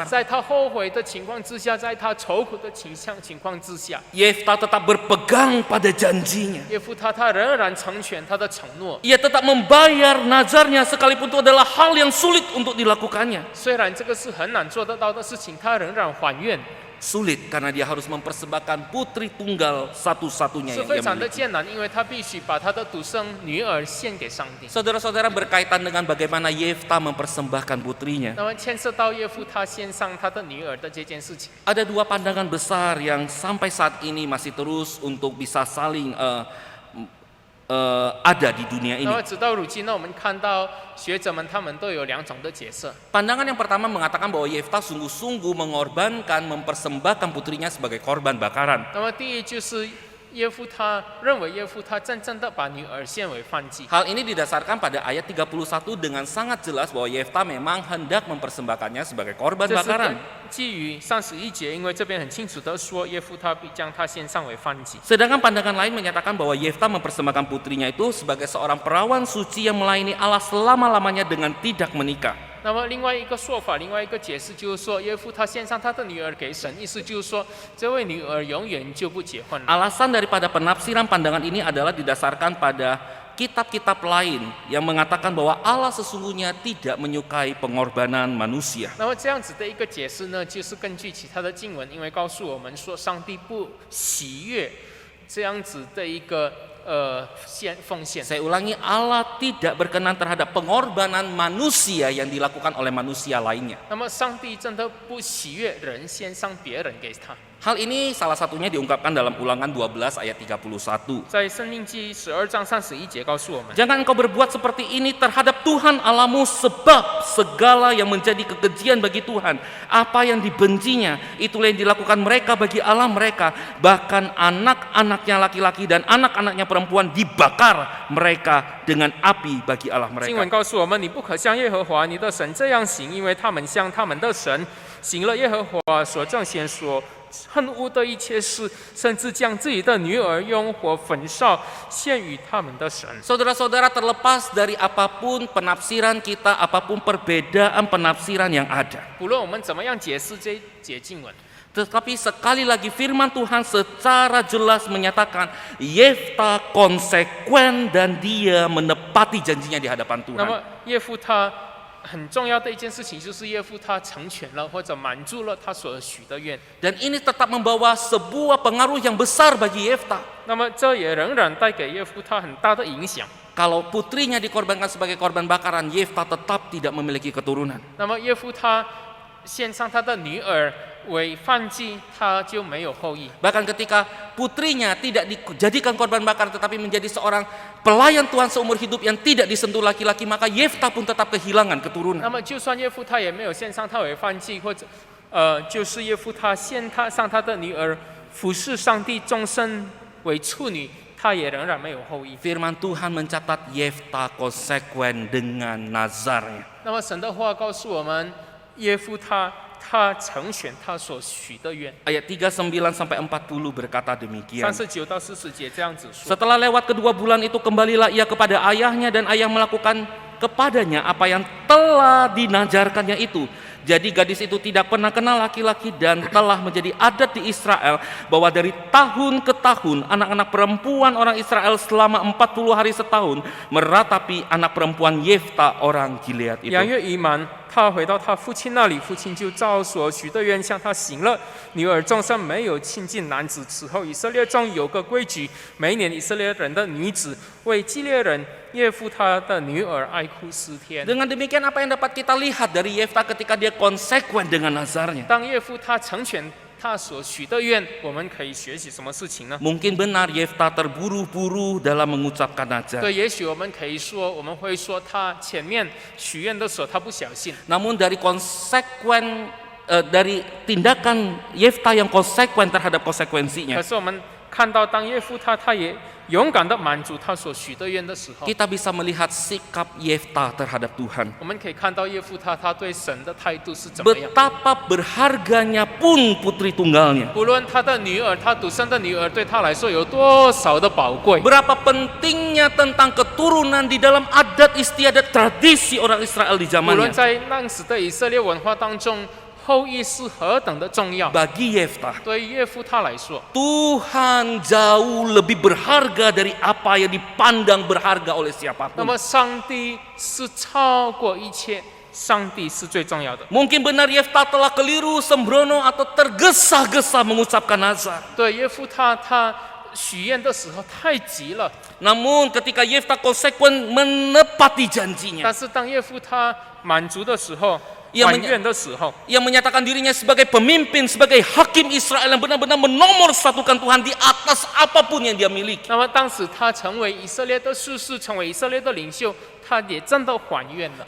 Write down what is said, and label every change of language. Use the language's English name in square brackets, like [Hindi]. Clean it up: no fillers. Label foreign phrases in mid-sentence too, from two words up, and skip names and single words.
[Chinese] 在他后悔的情况之下，在他愁苦的情况之下， [Indonesian] Yeftah tetap berpegang pada janjinya. [Chinese] 耶夫他仍然成全他的承诺。 [Indonesian] Ia tetap membayar nazarnya sekalipun itu adalah hal yang sulit untuk dilakukannya. [Chinese] 虽然这个是很难做得到的事情，他仍然还愿， [Indonesian] Sulit karena dia harus mempersembahkan putri tunggal satu-satunya [Chinese] 是 [Indonesian] yang [Chinese] 非 [Indonesian] ia [Chinese] 常的 [Indonesian] miliki. [Chinese] 艰难，因为他必须把他的独生女儿献给上帝。 [Indonesian] Saudara-saudara, berkaitan dengan bagaimana Yeftah mempersembahkan putrinya. [Chinese] 那么牵涉到耶夫他献上他的女儿的这件事情， [Indonesian] Ada dua pandangan besar yang sampai saat ini masih terus untuk bisa saling ada di dunia [Chinese] 那么 [Indonesian] ini. [Chinese] 直到如今呢，我们看到学者们他们都有2种的角色。 [Indonesian] Pandangan yang pertama mengatakan bahwa Yefta sungguh-sungguh mengorbankan, mempersembahkan putrinya sebagai korban bakaran. [Chinese] 那么第一就是耶夫他认为耶夫他真正的把女儿献为燔祭。 [Indonesian] Hal ini didasarkan pada ayat 31 dengan sangat jelas bahwa Yefta memang hendak mempersembahkannya sebagai korban [Chinese] 这是 [Indonesian] bakaran. [Chinese] 基于31节，因为这边很清楚的说，耶夫他必将他献上为燔祭。 [Indonesian] Sedangkan pandangan lain menyatakan bahwa Yefta mempersembahkan putrinya itu sebagai seorang perawan suci yang melayani Allah selama-lamanya dengan tidak menikah. [Chinese] 那么另外一个说法，另外一个解释就是说，耶夫他献上他的女儿给神，意思就是说，这位女儿永远就不结婚了。 [Indonesian] Alasan daripada penafsiran pandangan ini adalah didasarkan pada kitab-kitab lain yang mengatakan bahwa Allah sesungguhnya tidak menyukai pengorbanan manusia. [Chinese] 那么这样子的一个解释呢，就是根据其他的经文，因为告诉我们说，上帝不喜悦这样子的一个奉献。 [Indonesian] Saya ulangi, Allah tidak berkenan terhadap pengorbanan manusia yang dilakukan oleh manusia lainnya. [Chinese] 那么上帝真的不喜悦人献上别人给他。 [Indonesian] Hal ini salah satunya diungkapkan dalam Ulangan 12 ayat 31. [Chinese] 在申命记12章31节告诉我们， [Indonesian] Jangan engkau berbuat seperti ini terhadap Tuhan Allahmu, sebab segala yang menjadi kekejian bagi Tuhan, apa yang dibencinya, itulah yang dilakukan mereka bagi Allah mereka. Bahkan anak-anaknya laki-laki dan anak-anaknya perempuan dibakar mereka dengan api bagi Allah [Chinese] 经文 [Indonesian] mereka. [Chinese] 告诉我们，你不可向耶和华你的神这样行，因为他们向他们的神行了耶和华所正显所恨恶的一切事，甚至将自己的女儿用火焚烧，献与他们的神。 [Indonesian] Saudara-saudara, terlepas dari apapun penafsiran kita, apapun perbedaan penafsiran yang ada, [Chinese] 不论我们怎么样解释这一节经文， [Indonesian] tetapi sekali lagi firman Tuhan secara jelas menyatakan Yefta konsekuen dan dia menepati janjinya di hadapan [Chinese] 那么 [Indonesian] Tuhan. [Chinese] 耶夫他很重要的一件事情就是耶夫他成全了或者满足了他所许的愿。 [Indonesian] Dan ini tetap membawa sebuah pengaruh yang besar bagi Yefta. [Chinese] 那么这也仍然带给耶夫他很大的影响。 [Indonesian] Kalau putrinya dikorbankan sebagai korban bakaran, Yefta tetap tidak memiliki keturunan. [Chinese] 那么耶夫他献上他的女儿为燔祭，他就没有后裔。 [Indonesian] Bahkan ketika putrinya tidak dijadikan korban bakaran tetapi menjadi seorang pelayan Tuhan seumur hidup yang tidak disentuh laki-laki, maka Yefta pun tetap kehilangan [Chinese] 那 [Indonesian] keturunan. [Chinese] 么就算耶夫他也没有献上他为燔祭，或者就是耶夫他献上他的女儿服侍上帝终身为处女，他也仍然没有后裔。 [Indonesian] Firman Tuhan mencatat Yefta konsekuen dengan nazarnya. [Chinese] 那么神的话告诉我们，耶夫他成全他所许的愿。 [Indonesian] Ayat 39 sampai 40 berkata demikian. [Chinese] 39 到40节这样子说。 [Indonesian] Setelah lewat kedua bulan itu kembalilah ia kepada ayahnya dan ayah melakukan kepadanya apa yang telah dinajarkannya itu. Jadi gadis itu tidak pernah kenal laki-laki dan telah menjadi adat di Israel bahwa dari tahun ke tahun anak-anak perempuan orang Israel selama 40 hari setahun meratapi anak perempuan Yefta orang Gilead [Chinese] 2 [Indonesian] itu. [Chinese] 月已满，他回到他父亲那里，父亲就照所许的愿向他行了。女儿终身没有亲近男子。此后以色列中有个规矩，每年以色列人的女子为基列人耶夫他的女儿哀哭4天。 [Indonesian] Dengan demikian apa yang dapat kita lihat dari Yefta ketika dia konsekuen dengan nazarnya? [Chinese] 当耶夫他成全他所许的愿，我们可以学习什么事情呢？ [Indonesian] Mungkin benar Yefta terburu-buru dalam mengucapkan nazar. [Chinese] 对，也许我们可以说，我们会说他前面许愿的时候他不小心。 [Indonesian] Namun dari dari tindakan Yefta yang konsekuen terhadap [Chinese] 可 [Indonesian] konsekuensinya, [Chinese] 是我们看到，当耶夫他也勇敢的满足他所许的愿的时候， [Indonesian] kita bisa melihat sikap Yefta terhadap Tuhan. [Chinese] 我们可以看到耶夫他对神的态度是怎么样。 [Indonesian] Betapa berharganya pun putri tunggalnya. [Chinese] 不论他的女儿，他独生的女儿对他来说有多少的宝贵， [Indonesian] Berapa pentingnya tentang keturunan di dalam adat istiadat tradisi orang Israel di [Chinese] 无论 [Indonesian] zamannya. [Chinese] 在那时的以色列文化当中，后裔是何等的重要。 [Indonesian] Bagi Yefta, [Chinese] 对于耶夫他来说， [Indonesian] Tuhan jauh lebih berharga dari apa yang dipandang berharga oleh [Chinese] 那 [Indonesian] siapapun. [Chinese] 么上帝是超过一切，上帝是最重要的。 [Indonesian] Mungkin benar Yefta telah keliru, sembrono atau tergesa-gesa mengucapkan nazar. [Chinese] 对耶夫他许愿的时候太急了， [Indonesian] Namun ketika Yefta konsekuen menepati janjinya, [Chinese] 但是当耶夫他满足的时候， [Indonesian] Ia [Chinese] 还 [Indonesian] menya- [Chinese] 愿的时候， [Indonesian] Yang menyatakan dirinya sebagai pemimpin, sebagai hakim Israel yang benar-benar menomorsatukan Tuhan di atas apapun yang dia miliki. [Chinese] 那么当时他成为以色列的术士，成为以色列的领袖，他也真的还愿了。